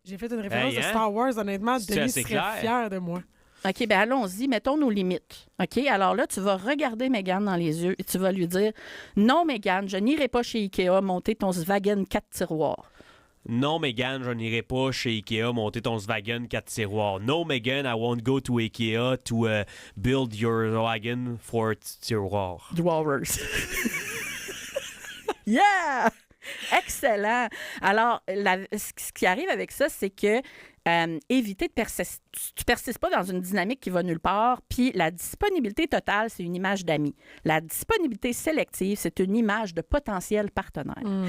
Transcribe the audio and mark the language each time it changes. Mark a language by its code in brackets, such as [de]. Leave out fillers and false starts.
[fr] J'ai fait une référence de Star Wars, honnêtement. Denis serait fier de moi. OK, bien allons-y, mettons nos limites. OK, alors là, tu vas regarder Mégane dans les yeux et tu vas lui dire « Non, Mégane, je n'irai pas chez Ikea monter ton Swagen 4 tiroirs. » Non, Mégane, je n'irai pas chez Ikea monter ton Swagen 4 tiroirs. [en] No, Mégane, I won't go to Ikea to build your wagon 4 [fr] tiroirs. [en] Drawers. Yeah! Excellent! [fr] Alors, ce qui arrive avec ça, c'est que éviter de persister. Tu persistes pas dans une dynamique qui va nulle part. Puis la disponibilité totale, c'est une image d'ami. La disponibilité sélective, c'est une image de potentiel partenaire.